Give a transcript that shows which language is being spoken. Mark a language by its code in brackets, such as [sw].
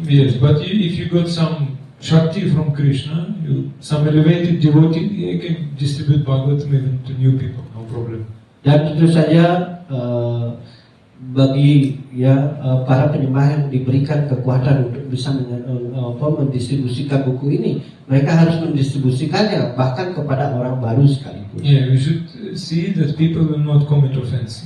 [en] Yes, but if you got some Shakti from Krishna, some elevated devotee, you can distribute Bhagavatam even to new people, no problem. [id] Dan tentu saja bagi para penyembah yang diberikan kekuatan untuk bisa mendistribusikan buku ini, mereka harus mendistribusikannya bahkan kepada orang baru sekalipun. [en] Yeah, we should see that people will not commit offense.